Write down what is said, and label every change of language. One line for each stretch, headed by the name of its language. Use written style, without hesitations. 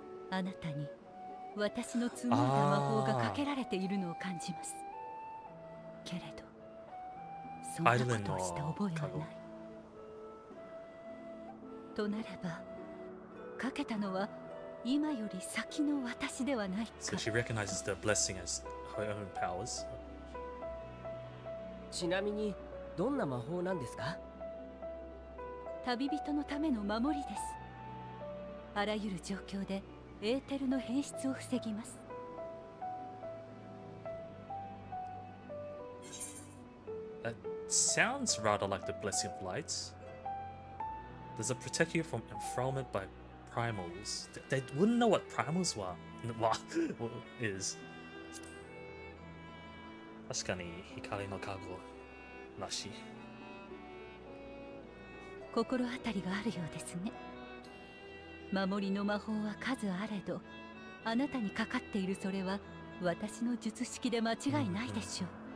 Japanese: あなたに私の紡いだ魔法がかけられているのを感じます。けれどそんなことをした覚えはない。となればかけたのは今より先の私ではないか。
English: So she recognizes the blessing as her own powers.
Japanese: ちなみにどんな魔法なんですか？旅人のための守りです。あらゆる状況でエーテルの変質を防ぎます。
English: That sounds rather like the blessing of lights. Does it protect you from enfrailment by primals? They wouldn't know what primals were. is.
Japanese: 確かに光の加護らしい。心当たりがあるようですね。守りの魔法は数あれど、あなたにかかっているそれは私の術式で間違いないでしょう。